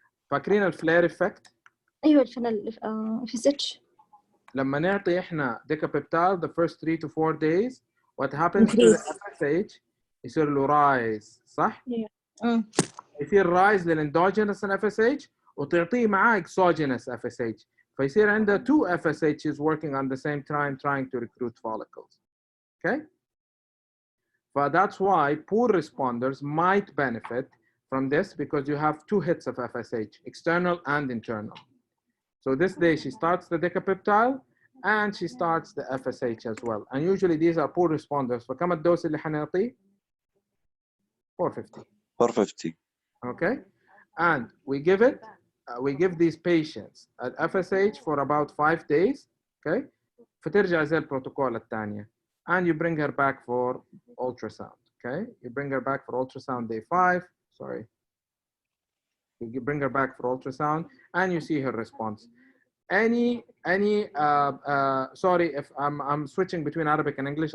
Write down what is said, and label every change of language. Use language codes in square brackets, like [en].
[ar] فاكرين الفلير effect؟ ايوه الفنل FSH [en] لما نعطي احنا decapeptyl the first 3 to 4 days, what happens to the FSH [ar] يصير له [en] rise، صح؟ يصير rise للاندوجينس FSH [ar] وتعطيه معاه [en] exogenous FSH، [ar] فيصير عنده [en] 2 FSHs working on the same time trying to recruit follicles. Okay? But that's why poor responders might benefit from this because you have 2 hits of FSH, external and internal. So this day she starts the decapeptyl and she starts the FSH as well. And usually these are poor responders. [ar] فكم الدوز اللي حنعطيه؟ 450. 450. [en] Okay? And we give it, we give these patients at FSH for about 5 days. Okay? [ar] فترجع زي البروتوكول الثانية. [en] And you bring her back for ultrasound. Okay? You bring her back for ultrasound day 5. Sorry. You bring her back for ultrasound and you see her response. Sorry if I'm switching between Arabic and English.